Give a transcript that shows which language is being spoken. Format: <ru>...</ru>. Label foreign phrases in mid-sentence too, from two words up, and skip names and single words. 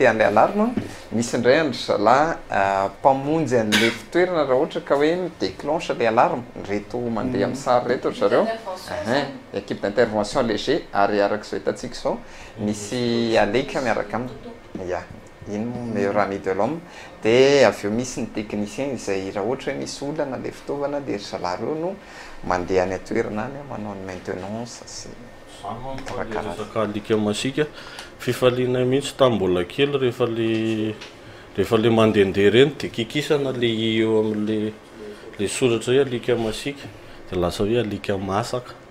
<mg>an'le alarme misy indray andro zalahy mpamonjy an'le fitoerana raha ohatra ka hoe midéclenche le alarme reto mandeha amin'ny sary reto zareo</mg> <fr>équipe d'intervention léger</fr> <mg>ary arak'izao hitantsika zao misy aleka miaraka aminy ya iny</mg> <fr>meilleur ami de l'homme</fr> <mg>dia avy eo misy ny technicien izay raha ohatra hoe misy olana le fitaovana dia zalahy reo no mandeha any atoerana any manao ny maintenance sy resaka alika masika fifaliana mihitsy tambola kely rehefa le mandehandeha reny dia kikisana le eo amin'le soratra hoe alika masika dia lasa hoe alika masaka</mg>